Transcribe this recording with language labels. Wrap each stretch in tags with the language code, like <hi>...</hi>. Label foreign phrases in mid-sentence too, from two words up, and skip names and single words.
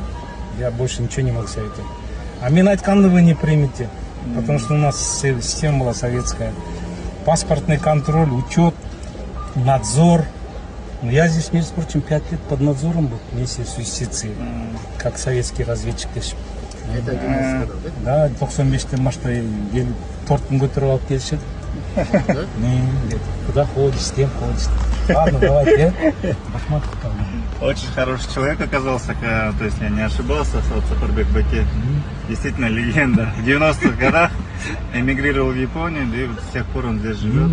<ru>Я больше ничего не могу советовать. А менять канды вы не примете, потому что у нас система была советская. Паспортный контроль, учет, надзор. Но я здесь, между прочим, 5 лет под надзором был вместе с юстицией, как советский разведчик. Это 90 годов, да?</ru> <kk>Да, 95-те машта тортын көтеріп алып келші.</kk> <ru>Куда ходишь, с кем ходишь? Ладно, давай, Рахмат. Очень хороший человек оказался, то есть я не ошибался, вот Сапарбек Баки действительно легенда. В 90-х годах эмигрировал в Японию, да и вот с тех пор он здесь живет.</ru>